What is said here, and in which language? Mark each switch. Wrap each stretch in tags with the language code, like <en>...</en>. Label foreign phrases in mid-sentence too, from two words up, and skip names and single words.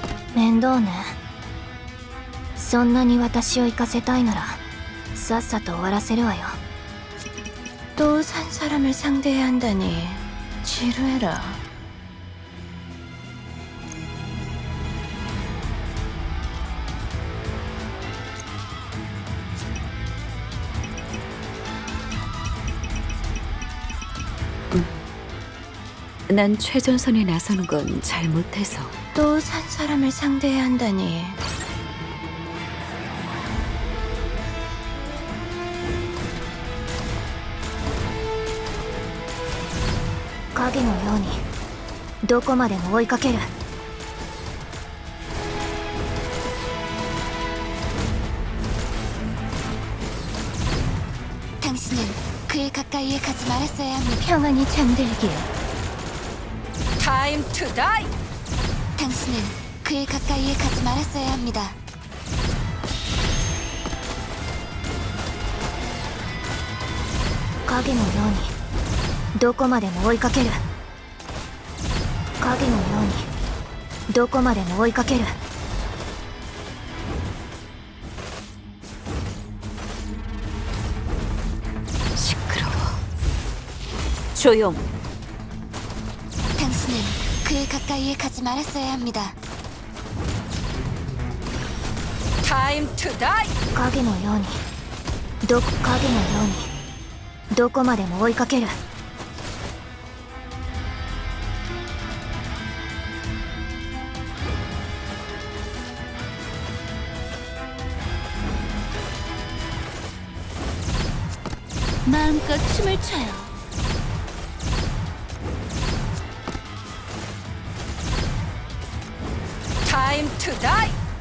<ja>面倒ね。そんなに私を行かせたいならさっさと終わらせるわよ。</ja> <ko>또 산 사람을 상대해야 한다니 지루해라. 난 최전선에 나서는 건 잘못해서. 또 산 사람을 상대해야 한다니.</ko> <ja>影のようにどこまでも追いかける。</ja> <ko>당신은 그의 가까이에 가지 말았어야 합니다. 평안히 잠들길.</ko> <en>Time to die.</en> <ko>당신은 그의 가까이에 가지 말았어야 합니다.</ko> <ja>影のようにどこまでも追いかける。影のようにどこまでも追いかける。</ja> <ko>시끄러워. 조용. 당신은 그의 가까이에 가지 말았어야 합니다.</ko> <en>Time to die.</en> <ja>影のように影のようにどこまでも追いかける。</ja> <ko>마음껏 춤을 춰요.</ko> <en>Time to die.</en>